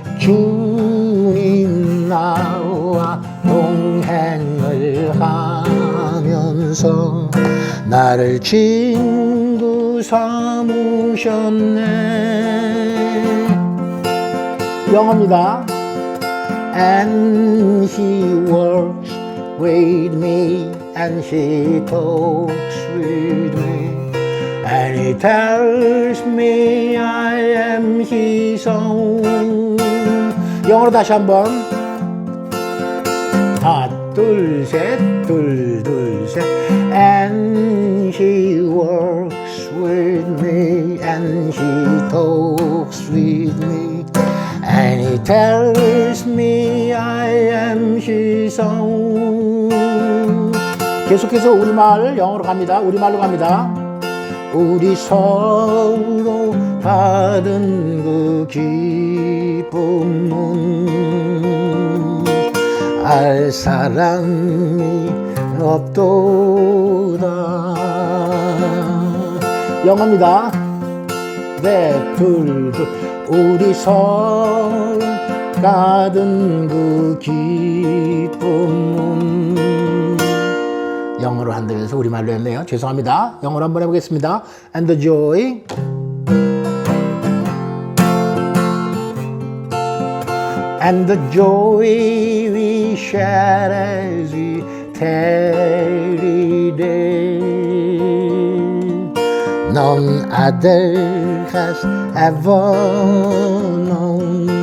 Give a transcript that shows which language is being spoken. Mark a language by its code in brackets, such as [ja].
[ko] 주님 나와 동행을 하면서 나를 친구 삼으셨네. 영어입니다. [en] And he works with me, and he talks with me, and he tells me I am his own. [ko] 영어로 다시 한번. 하나, 둘, 셋, 둘, 셋. [en] And he works with me, and he talks with me, and he tells me I am his own. [ko] 계속해서 우리말 영어로 갑니다. 우리말로 갑니다. 우리 서로 받은 그 기쁨은 알 사람이 없도다. 영어입니다. 네, 둘. 우리 서로 받은 그 기쁨은 영어로 한다면서 우리말로 했네요. 죄송합니다. 영어로 한번 해보겠습니다. [en] And the joy and the joy we share as we tarry there, none other has ever known.